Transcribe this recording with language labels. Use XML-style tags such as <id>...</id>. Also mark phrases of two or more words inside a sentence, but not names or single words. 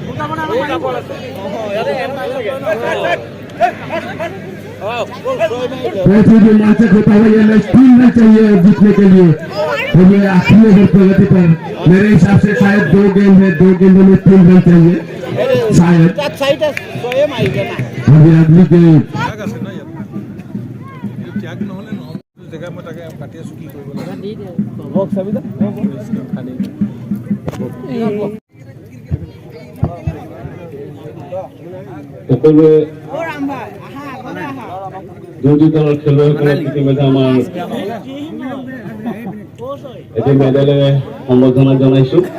<hi>बहुत ही रोमांचक होता हुआ ये मैच, 3 रन चाहिए जीतने के लिए। और ये आखिरी ओवर प्रगति पर मेरे हिसाब से शायद 2 गेंद है, 2 गेंदों में 3 रन चाहिए शायद। और ये अगली गेम</hi> <as>সকলোৱে দুটি দলৰ খেলুৱৈসকলক ইতিমধ্যে আমাৰ এটি মেডেলেৰে সম্বৰ্ধনা জনাইছো।</as>